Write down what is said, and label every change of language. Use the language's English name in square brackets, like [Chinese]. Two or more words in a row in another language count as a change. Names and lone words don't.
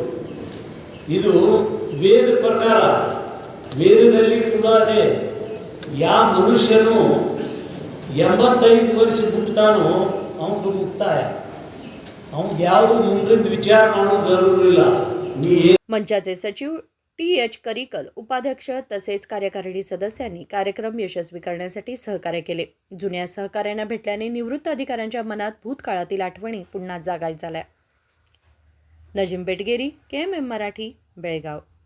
[Kannada] ಇದು ವೇದ ಪ್ರಕಾರ, ವೇದದಲ್ಲಿ ಕೂಡ ಅದೇ, ಯಾವ ಮನುಷ್ಯನು 85 ವರ್ಷ ಮುಟ್ತಾನೋ ಅವನಿಗೆ ಮುಕ್ತಾಯ, ಅವನಿಗೆ ಯಾವುದು ಮುಂದಿನ ವಿಚಾರ ಮಾಡೋದು ಜरूर ನೀ. [Marathi] मंचाचे सचिव TH करिकल, उपाध्यक्ष तसेच कार्यकारिणी सदस्यांनी कार्यक्रम यशस्वी करण्यासाठी सहकार्य केले. जुन्या सहकार्यांना भेटल्याने निवृत्त अधिकाऱ्यांच्या मनात भूतकाळातील आठवणी पुन्हा जागा झाल्या. नजीम बेटगेरी, KMM मराठी, बेळगाव.